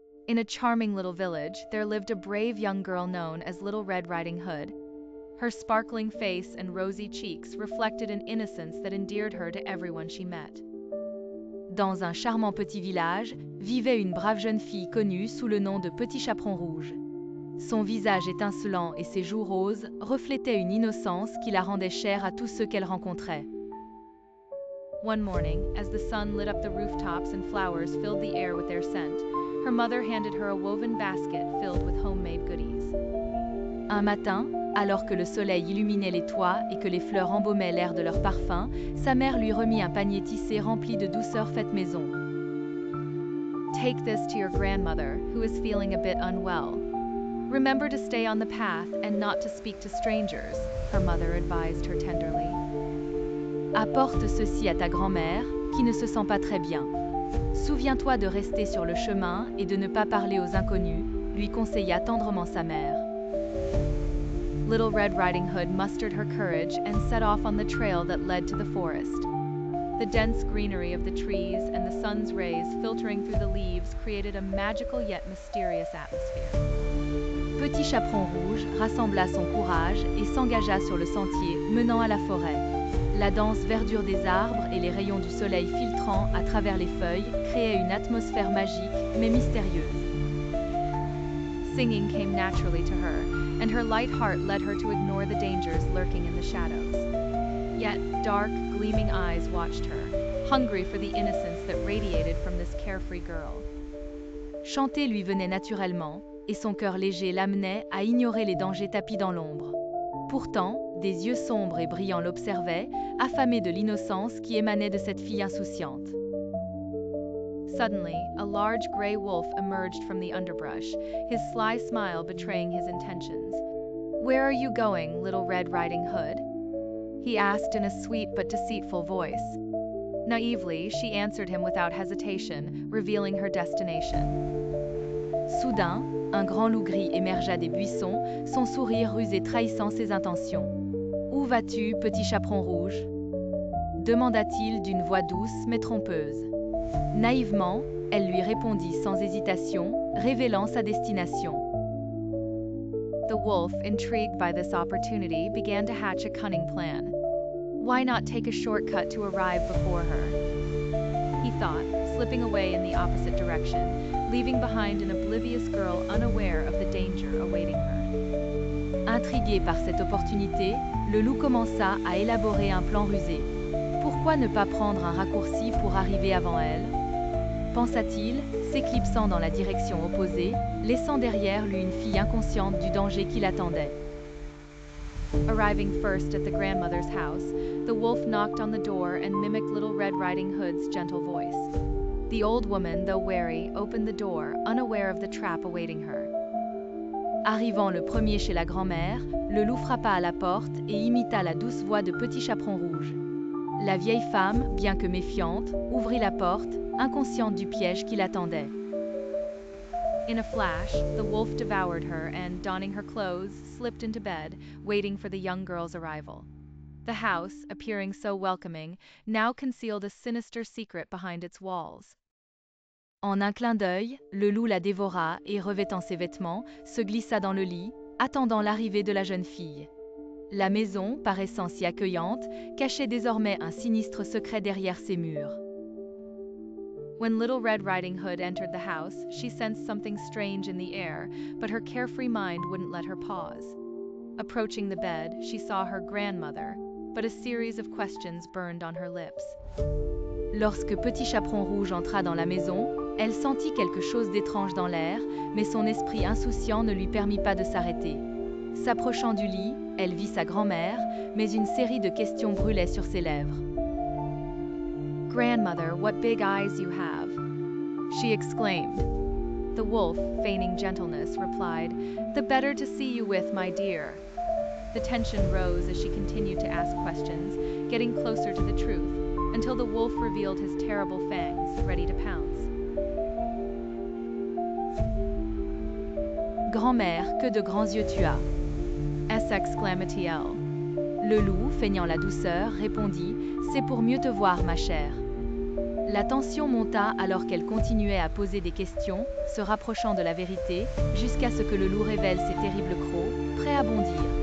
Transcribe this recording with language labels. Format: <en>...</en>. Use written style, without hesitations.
<en>In a charming little village, there lived a brave young girl known as Little Red Riding Hood. Her sparkling face and rosy cheeks reflected an innocence that endeared her to everyone she met.</en> <fr>Dans un charmant petit village, vivait une brave jeune fille connue sous le nom de Petit Chaperon Rouge. Son visage étincelant et ses joues roses reflétaient une innocence qui la rendait chère à tous ceux qu'elle rencontrait.</fr> <en>One morning, as the sun lit up the rooftops and flowers filled the air with their scent, her mother handed her a woven basket filled with homemade goodies.</en> <fr>Un matin, alors que le soleil illuminait les toits et que les fleurs embaumaient l'air de leur parfum, sa mère lui remit un panier tissé rempli de douceurs faites maison.</fr> <en>Take this to your grandmother, who is feeling a bit unwell. Remember to stay on the path and not to speak to strangers, her mother advised her tenderly.</en> <fr>Apporte ceci à ta grand-mère, qui ne se sent pas très bien. Souviens-toi de rester sur le chemin et de ne pas parler aux inconnus, lui conseilla tendrement sa mère.</fr> <en>Little Red Riding Hood mustered her courage and set off on the trail that led to the forest. The dense greenery of the trees and the sun's rays filtering through the leaves created a magical yet mysterious atmosphere.</en> <fr>Petit Chaperon Rouge rassembla son courage et s'engagea sur le sentier menant à la forêt. La dense verdure des arbres et les rayons du soleil filtrant à travers les feuilles créaient une atmosphère magique mais mystérieuse.</fr> <en>Singing came naturally to her, and her light heart led her to ignore the dangers lurking in the shadows. Yet, dark, gleaming eyes watched her, hungry for the innocence that radiated from this carefree girl.</en> <fr>Chanter lui venait naturellement, et son cœur léger l'amenait à ignorer les dangers tapis dans l'ombre. Pourtant, des yeux sombres et brillants l'observaient, affamés de l'innocence qui émanait de cette fille insouciante.</fr> <en>Suddenly, a large gray wolf emerged from the underbrush, his sly smile betraying his intentions. "Where are you going, Little Red Riding Hood?" he asked in a sweet but deceitful voice. Naively, she answered him without hesitation, revealing her destination.</en> <fr>Soudain, un grand loup gris émergea des buissons, son sourire rusé trahissant ses intentions. « Où vas-tu, petit chaperon rouge ?» demanda-t-il d'une voix douce mais trompeuse. Naïvement, elle lui répondit sans hésitation, révélant sa destination.</fr> <en>The wolf, intrigued by this opportunity, began to hatch a cunning plan. Why not take a shortcut to arrive before her? He thought, slipping away in the opposite direction, leaving behind an oblivious girl unaware of the danger awaiting her.</en> <fr>Intrigué par cette opportunité, le loup commença à élaborer un plan rusé. Pourquoi ne pas prendre un raccourci pour arriver avant elle? Pensa-t-il, s'éclipsant dans la direction opposée, laissant derrière lui une fille inconsciente du danger qui l'attendait.</fr> <en>Arriving first at the grandmother's house, the wolf knocked on the door and mimicked Little Red Riding Hood's gentle voice. The old woman, though wary, opened the door, unaware of the trap awaiting her.</en> <fr>Arrivant le premier chez la grand-mère, le loup frappa à la porte et imita la douce voix de Petit Chaperon Rouge. La vieille femme, bien que méfiante, ouvrit la porte, inconsciente du piège qui l'attendait.</fr> <en>In a flash, the wolf devoured her and, donning her clothes, slipped into bed, waiting for the young girl's arrival. The house, appearing so welcoming, now concealed a sinister secret behind its walls.</en> <fr>En un clin d'œil, le loup la dévora et, revêtant ses vêtements, se glissa dans le lit, attendant l'arrivée de la jeune fille. La maison, paraissant si accueillante, cachait désormais un sinistre secret derrière ses murs.</fr> <en>When Little Red Riding Hood entered the house, she sensed something strange in the air, but her carefree mind wouldn't let her pause. Approaching the bed, she saw her grandmother, but a series of questions burned on her lips.</en> <fr>Lorsque Petit Chaperon Rouge entra dans la maison, elle sentit quelque chose d'étrange dans l'air, mais son esprit insouciant ne lui permit pas de s'arrêter. S'approchant du lit, elle vit sa grand-mère, mais une série de questions brûlaient sur ses lèvres.</fr> <en>"Grandmother, what big eyes you have!" she exclaimed. The wolf, feigning gentleness, replied, "The better to see you with, my dear." The tension rose as she continued to ask questions, getting closer to the truth, until the wolf revealed his terrible fangs, ready to pounce.</en> <fr>"Grand-mère, que de grands yeux tu as!" s'exclama-t-il. Le loup, feignant la douceur, répondit, "C'est pour mieux te voir, ma chère." La tension monta alors qu'elle continuait à poser des questions, se rapprochant de la vérité, jusqu'à ce que le loup révèle ses terribles crocs, prêts à bondir.</fr>